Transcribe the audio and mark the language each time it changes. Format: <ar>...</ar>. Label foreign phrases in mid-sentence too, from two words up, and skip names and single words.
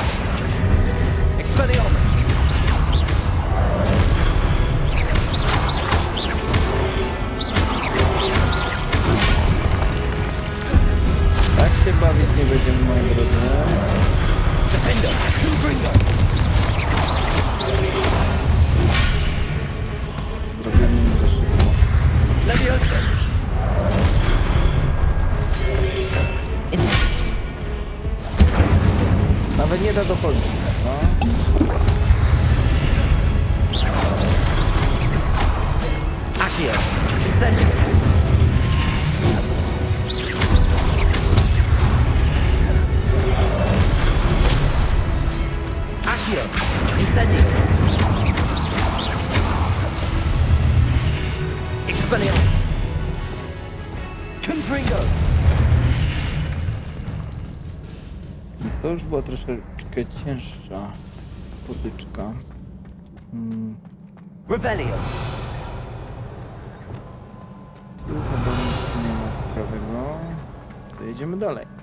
<pl>Expelliarmus! Tak się bawić nie będziemy, moi drodzy. Defender! Confringo! Zrobimy nie za szybko. Leviosa! Nawet nie da dochodzić. No. Accio! Incendio! Accio! Incendio! Expelliarmus! Confringo! To już była troszeczkę cięższa potyczka. Revelio! Tu chyba nic nie ma ciekawego. To jedziemy dalej.</pl>